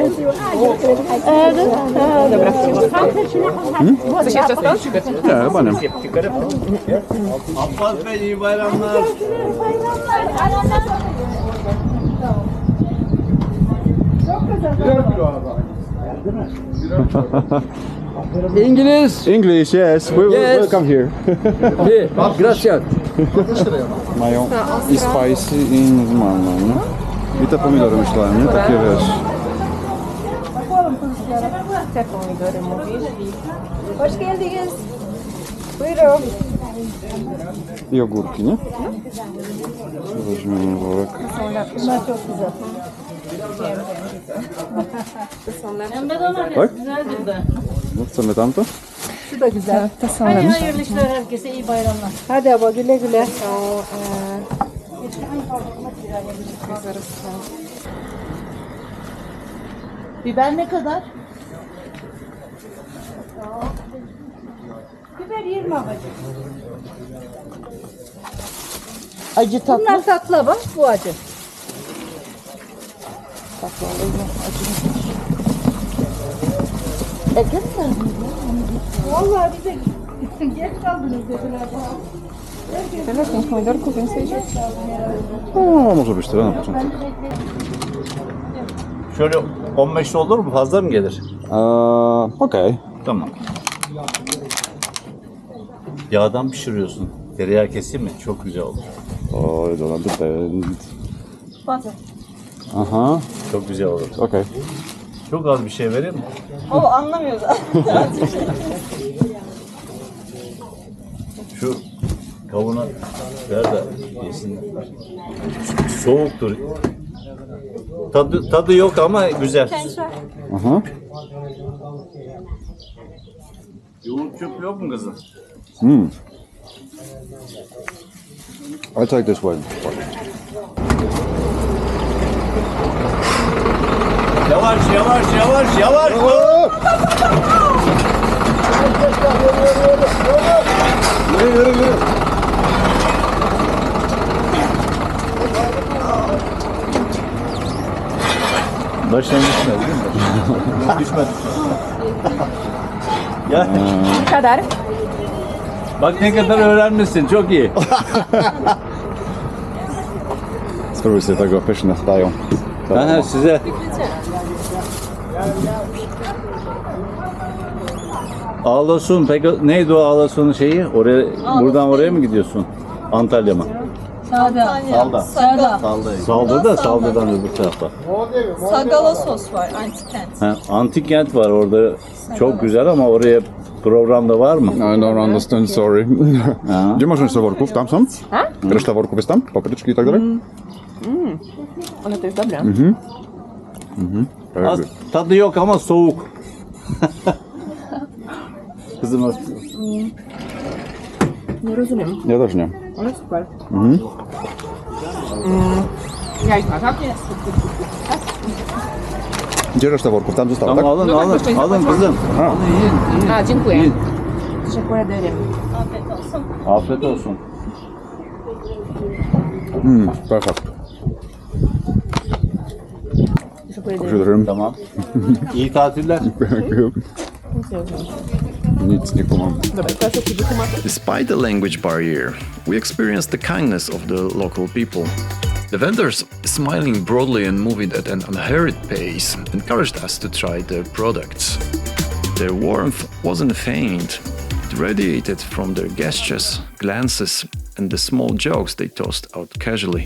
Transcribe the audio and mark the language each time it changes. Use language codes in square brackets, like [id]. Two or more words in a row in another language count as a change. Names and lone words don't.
[pl] Dobra, coś jeszcze stąd? Nie, chyba nie. [tr] Abbas Bey iyi bayramlar. İngiliz. [en] English, yes. We'll come here. Gracias. [pl] Mają i spicy i normalne, nie? I te pomidory myślałem, nie? Takie wiesz. Te pomidory mówisz? [tr] Hoş geldiniz. Buyurun. [pl] I ogórki, nie? Weźmiemy worek. [tr] Bunlar çok güzel. [pl] Tak? No, chcemy tamto? [tr] Şu da güzel. [pl] To są [tr] Hadi [pl] lepsze. [tr] hayırlı işler herkese, iyi bayramlar. Hadi abla güle güle. Biber ne kadar? Biber 20 abacığım. Acı tatlı. Bunlar tatlı bak, bu acı. Vallahi bize geç kaldınız dediler. [pl] Tyle tych pomidorków więcej się. No, może być tyle na początek. [tr] Şöyle 15 olur mu? Fazla mı gelir? [pl] Okej. [tr] Tamam. Yağdan pişiriyorsun. Tereyağı keseyim mi? Çok güzel olur. [pl] Oj, dobra, tutaj. Aha, [tr] Çok güzel olur. [pl] okej. [tr] Çok az bir şey vereyim mi? O anlamıyor zaten. Şu kavuna ver de yesin. Soğuktur. Tadı yok ama güzel. Aha. Yoğurt çöp yok mu kızım? [en] I take this one. [tr] Yavaş yavaş yavaş yavaş. Yürü yürü yürü. Başına düşmez değil mi? Düşmez. Ya Ne kadar? bak ne kadar öğrenmişsin. Çok iyi. [pl] Spróbuj sobie tego, pyszne stają. [tr] Aha, size. Ağlasun. Peki neydi o Ağlasun'un şeyi? Oraya, buradan oraya mı gidiyorsun? Antalya mı? Salda. Salda. Salda. Salda da Salda'dan öbür tarafta. Sagalassos var, antik kent. Ha, antik kent var orada. Çok güzel ama oraya programda var mı? [en] I don't understand, sorry. [pl] A. Gdzie masz resztę worków? Tam są? Reszta worków jest tam? Papryczki i tak dalej? Ale to jest dobre. [tr] Az, tadı yok ama soğuk. Kızım [pl] Nie rozumiem. Ja też nie. Ale super. Jajka, tak? Gdzie reszta worków? Tam została, tak? [tr] tamam alın kızım. Ha. Alın yiyin. [pl] A, dziękuję. [tr] Yiyin. Teşekkür ederim. Afiyet olsun. [pl] Perfekt. [tr] Teşekkür ederim. Teşekkür ederim. Tamam. İyi tatiller. [pl] Nic nie kumam. Dobra, teraz jaki wytłumaczę. [en] Despite the language barrier, we experienced the kindness of the local people. The vendors, smiling broadly and moving at an unhurried pace, encouraged us to try their products. Their warmth wasn't feigned. It radiated from their gestures, glances, and the small jokes they tossed out casually.